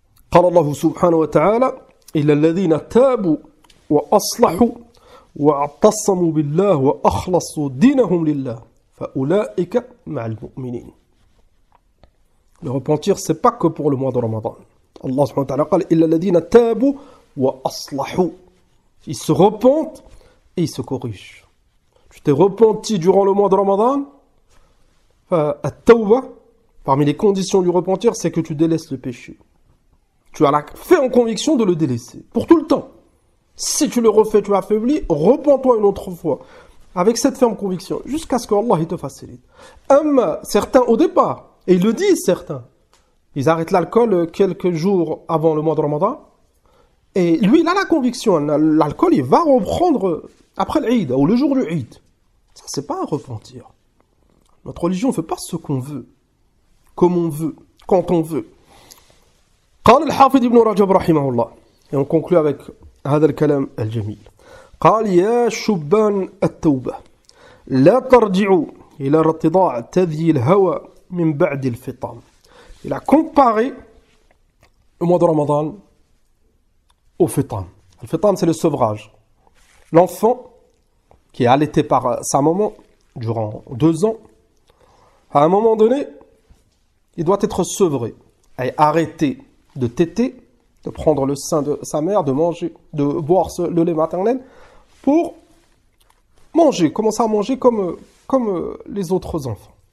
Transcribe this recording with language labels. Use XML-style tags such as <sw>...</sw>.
<ar>قال الله سبحانه وتعالى إلا الذين تابوا وأصلحوا واعتصموا بالله وأخلصوا دينهم لله فأولئك مع المؤمنين.</ar> <fr>Le repentir, c'est pas que pour le mois de Ramadan.</fr> <ar>Allah subhanahu wa ta'ala قال إلا الذين تابوا وأصلحوا.</ar> <fr>Ils se repentent et ils se corrigent. Tu t'es repenti durant le mois de Ramadan. At-tawbah, parmi les conditions du repentir, c'est que tu délaisses le péché. Tu as la ferme conviction de le délaisser, pour tout le temps. Si tu le refais, tu affaiblis, repens-toi une autre fois. Avec cette ferme conviction, jusqu'à ce que Allah il te facilite. Certains au départ, et ils le disent certains, ils arrêtent l'alcool quelques jours avant le mois de Ramadan. Et lui, il a la conviction, l'alcool, il va reprendre après l'Eid, ou le jour du Eid. Ça, c'est pas un repentir. Notre religion ne fait pas ce qu'on veut, comme on veut, quand on veut.</fr> <ar>قال الحافظ ابن رجب رحمه الله</ar> <fr>et on conclut avec</fr> <ar>هذا الكلام الجميل قال يا شبان التوبة لا ترجعوا إلى ارتضاع تذيي الهوى من بعد الفطام.</ar> <fr>Il a comparé le mois de Ramadan au fitam. Le fitam, c'est le sevrage. L'enfant qui est allaité par sa maman durant 2 ans, à un moment donné, il doit être sevré et arrêter de téter, de prendre le sein de sa mère, de manger, de boire le lait maternel pour manger, commencer à manger comme les autres enfants.</fr>